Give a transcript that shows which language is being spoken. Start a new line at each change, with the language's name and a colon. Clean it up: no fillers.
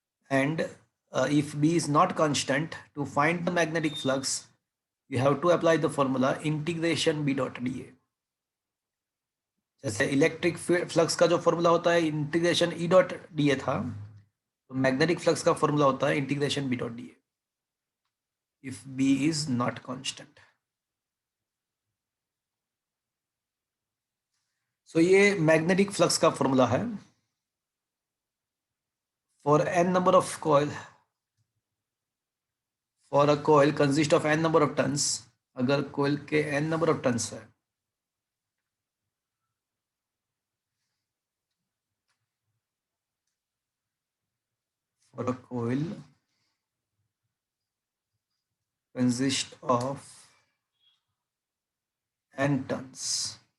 English: And if B is not constant, to find the magnetic flux, you have to apply the formula integration B dot dA.
Hindi: जैसे electric flux का जो formula होता है integration E dot dA था, तो magnetic flux का formula होता है integration B dot dA
English: if B is not constant.
Hindi: So ये मैग्नेटिक फ्लक्स का फॉर्मूला है.
English: for n number of coil, for a coil consist of n number of turns,
Hindi: अगर coil के n number of turns है,
English: for a coil consist of n turns.